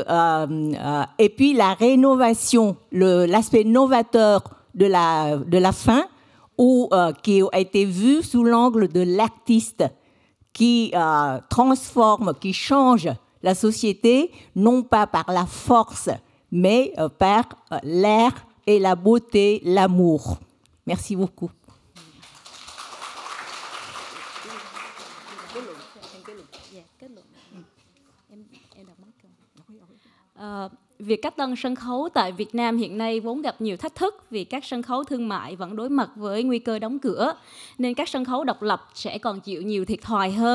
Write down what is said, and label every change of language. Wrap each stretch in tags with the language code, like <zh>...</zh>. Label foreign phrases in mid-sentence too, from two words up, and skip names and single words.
<fr>et puis la rénovation, l'aspect novateur de la fin, où Kiều a été vu sous l'angle de l'artiste qui transforme, qui change la société, non pas par la force, mais par l'air et la beauté, l'amour. Merci beaucoup.</fr> <vi>Việc cách tân sân khấu tại Việt Nam hiện nay vốn gặp nhiều thách thức vì các sân khấu thương mại vẫn đối mặt với nguy cơ đóng cửa, nên các sân khấu độc lập sẽ còn chịu nhiều thiệt thòi hơn.</vi>